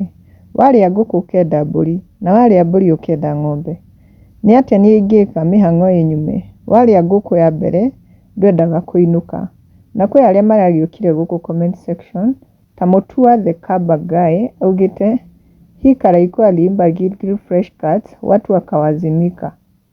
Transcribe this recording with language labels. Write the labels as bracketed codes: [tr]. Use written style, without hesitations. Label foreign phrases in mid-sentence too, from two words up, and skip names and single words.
[ki] Warĩa ngũkũ ũkenda mbũri, na warĩa mbũri ũkenda ng'ombe. Nĩ atĩa niĩ ingĩka mĩhang'o ĩnyume? Warĩa ngũkũ ya mbere ndwendaga kũinũka. Na kwĩ arĩa maragĩũkire gũkũ [en] comment section [ki] ta Mutua the Kaba Guy augĩte [sw] hii karaiko aliimba [ki] Gilgil Fresh Cuts [sw] watu wakawazimika.